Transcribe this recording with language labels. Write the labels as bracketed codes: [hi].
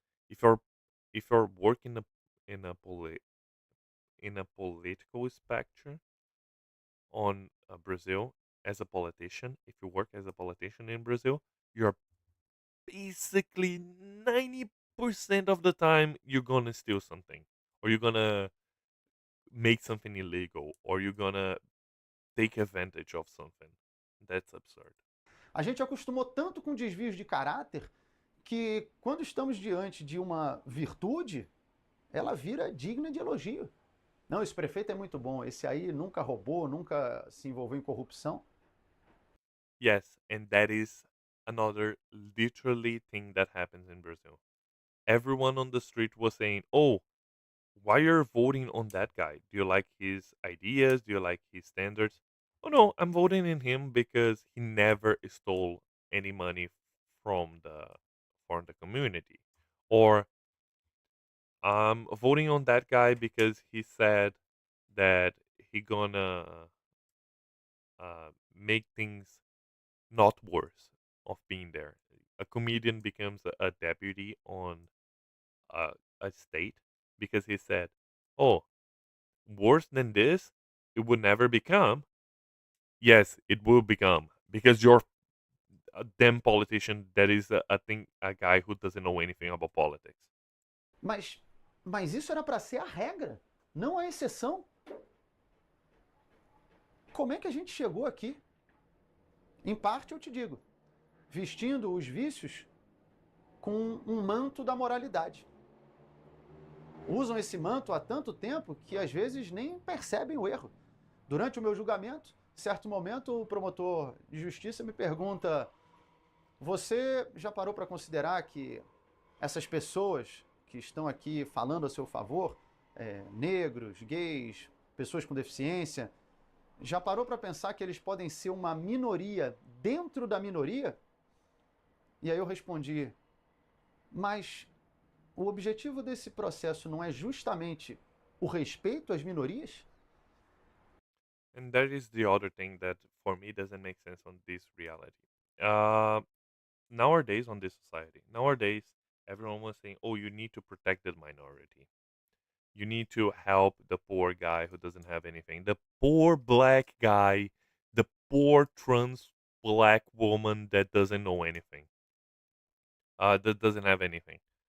[en] If you're if you're working in a in a political spectrum on Brazil as a politician, if you work as a politician in Brazil, you're basically 90% of the time you're gonna steal something, or you're gonna make something illegal, or you're gonna take advantage of something. That's absurd. [pt] A gente acostumou tanto com desvios de caráter que, quando estamos diante de uma virtude, ela vira digna de elogio. Não, esse prefeito é muito bom, esse aí nunca roubou, nunca se envolveu em corrupção. [en] Yes, and that is another literally thing that happens in Brazil. Everyone on the street was saying, "Oh, why you're voting on that guy? Do you like his ideas? Do you like his standards?" Oh no, I'm voting in him because he never stole any money from the community. Or I'm voting on that guy because he said that he gonna make things not worse of being there. A comedian becomes a deputy on a, a state because he said, "Oh, worse than this, it would never become." Yes, it will become because you're a damn politician that is a guy who doesn't know anything about politics. [pt] Mas, mas isso era para ser a regra, não a exceção. Como é que a gente chegou aqui? Em parte, eu te digo, vestindo os vícios com um manto da moralidade. Usam esse manto há tanto tempo que às vezes nem percebem o erro. Durante o meu julgamento, em certo momento, o promotor de justiça me pergunta: você já parou para considerar que essas pessoas que estão aqui falando a seu favor, negros, gays, pessoas com deficiência, já parou para pensar que eles podem ser uma minoria dentro da minoria? E aí eu respondi: mas o objetivo desse processo não é justamente o respeito às minorias? [en] And that is the other thing that for me doesn't make sense on this reality. Uh, Nowadays on this society, nowadays everyone was saying, "Oh, you need to protect the minority." You need to help the poor guy who doesn't have anything, the poor black guy, the poor trans black woman that doesn't know anything, that doesn't have anything.